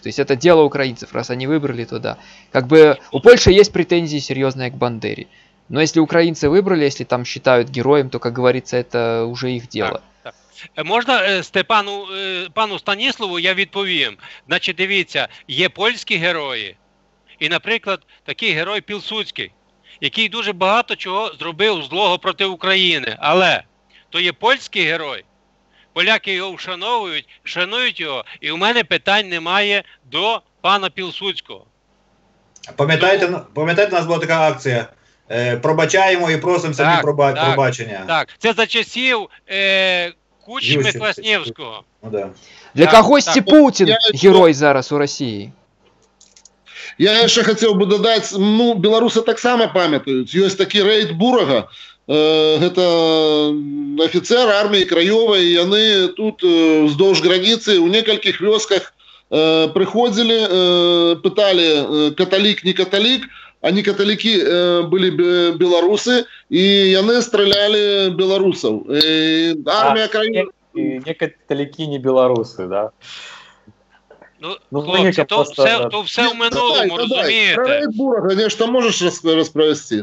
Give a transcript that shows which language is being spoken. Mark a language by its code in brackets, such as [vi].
[ru] То есть это дело украинцев, раз они выбрали, то да. Как бы у Польши есть претензии серьезные к Бандере. Но если украинцы выбрали, если там считают героем, то, как говорится, это уже их дело. Так. [uk] Можна пану Станіславу я відповім. Значить, дивіться, є польські герої. І, наприклад, такий герой Пілсудський, який дуже багато чого зробив злого проти України. Але то є польський герой. Поляки його вшановують, шанують його, і у мене питань немає до пана Пілсудського. Пам'ятаєте, у нас була така акція? Пробачаємо і просимо самі пробачення. Так, це за часів Кучми Квасневського. [ru] Ну, да. [uk] Для когось Путін герой зараз у Росії. [ru] Я еще хотел бы додать, ну, белорусы так само памятают. Есть такий рейд Бурага, это офицер армии Краевой, и они тут вздолж границы у некольких вёсках приходили, пытали, католик, не католик, а не католики были белорусы, и они стреляли белорусов. Армия Краевой... Не католики, не белорусы, да? [uk] Ну, хлопці, то все в минулому, розумієте? Про рейд Бурага, конечно, можеш розповісти?